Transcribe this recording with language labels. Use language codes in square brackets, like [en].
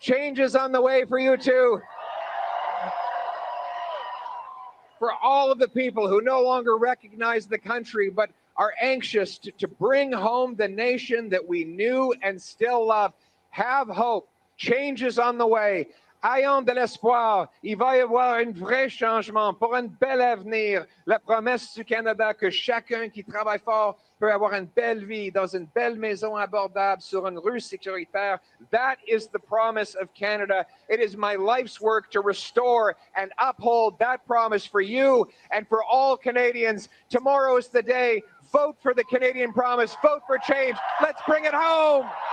[en] Change is on the way for you too. For all of the people who no longer recognize the country but are anxious to bring home the nation that we knew and still love, have hope. Change is on the way. [fr] Ayons de l'espoir. Il va y avoir un vrai changement pour un bel avenir. La promesse du Canada que chacun qui travaille fort peut avoir une belle vie dans une belle maison abordable sur une rue sécuritaire. [en] That is the promise of Canada. It is my life's work to restore and uphold that promise for you and for all Canadians. Tomorrow is the day. Vote for the Canadian promise. Vote for change. Let's bring it home.